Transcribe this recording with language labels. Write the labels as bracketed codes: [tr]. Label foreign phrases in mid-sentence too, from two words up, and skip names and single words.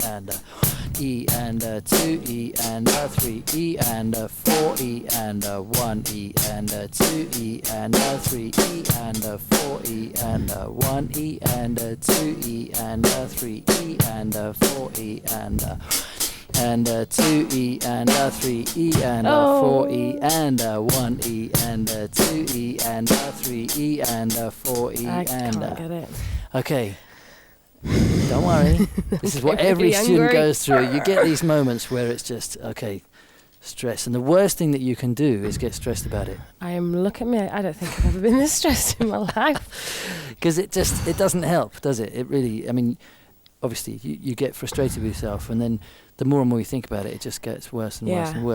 [en] And E and 2E and 3E and 4E and 1E and 2E and 3E and 4E and 1E and 2E and 3E and 4E and 2E and 3E and 4E and 1E and 2E and 3E and 4E I and can't get it. okay. Don't worry. This is what every student goes through. You get these moments where it's just, okay, stress. And the worst thing that you can do is get stressed about it. Look at me. I don't think I've ever been this stressed in my life. Because it doesn't help, does it? It really, I mean, obviously you get frustrated with yourself, and then the more and more you think about it, it just gets worse and worse and worse.